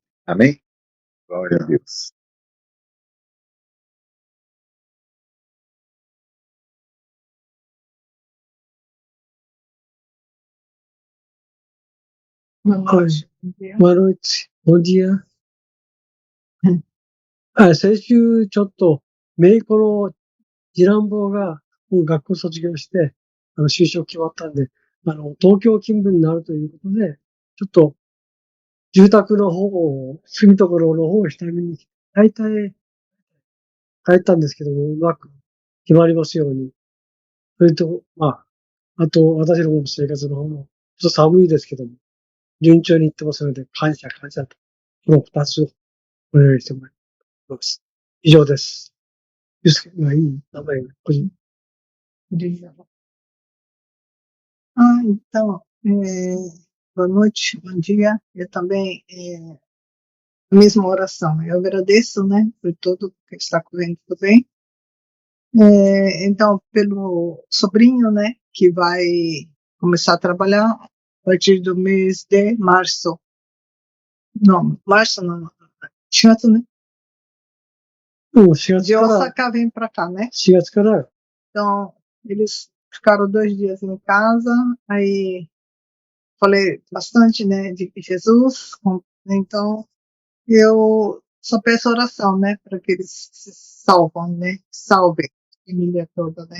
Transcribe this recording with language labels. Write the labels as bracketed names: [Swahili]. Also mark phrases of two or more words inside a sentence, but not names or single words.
[Portuguese] Amém? Glória a Deus. Boa noite. Bom dia. [Japanese] 先週ちょっと、姪っ子の次男坊がもう学校卒業して、就職決まったんで、東京勤務になるということで、ちょっと、住宅の方を、住み所の方を下見に、大体、帰ったんですけども、うまく決まりますように。それと、あと、私の方の生活の方も、ちょっと寒いですけども、順調にいってますので、感謝と、この二つをお願いしてもらいます。以上です。ゆうすけがいい名前、個人。 [Portuguese] Então, boa noite, bom dia. Eu também, a mesma oração. Eu agradeço, né, por tudo que está correndo tudo bem. Então, pelo sobrinho, né, que vai começar a trabalhar a partir do mês de março. Não, março não. [Japanese] 4 月ね。 4月 [Portuguese] De [Japanese] から、 [Portuguese] Osaka vem para cá, né? [Japanese] 4 月から、 [Portuguese] Então, eles ficaram 2 dias em casa, aí falei bastante, né, de Jesus, Então, eu só peço oração, né, para que eles se salvam, né, salvem a família toda, né.